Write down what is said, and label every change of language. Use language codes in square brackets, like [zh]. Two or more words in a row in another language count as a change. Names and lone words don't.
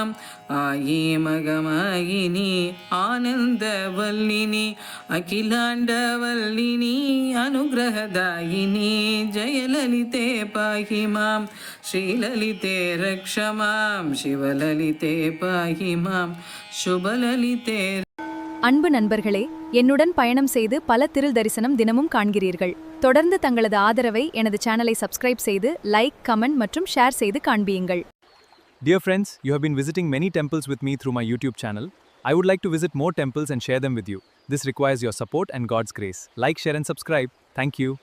[sa] आयी मगमायिनी आनन्दवल्लिनी अखिलाण्डवल्लिनी अनुग्रहदायिनी. जयललिते पाहि मां श्रीललिते रक्ष मां शिवललिते पाहि मां शुभललिते. [ta] அன்பு நண்பர்களே, என்னுடன் பயணம் செய்து பல திரு தரிசனம் தினமும் காண்கிறீர்கள். தொடர்ந்து தங்களது ஆதரவை எனது சேனலை சப்ஸ்கிரைப் செய்து [en] like, comment [ta] மற்றும் ஷேர் செய்து காண்பியுங்கள். [en] Dear friends, you have been visiting many temples with me through my YouTube channel. I would like to visit more temples and share them with you. This requires your support and God's grace. Like, share and subscribe. Thank you.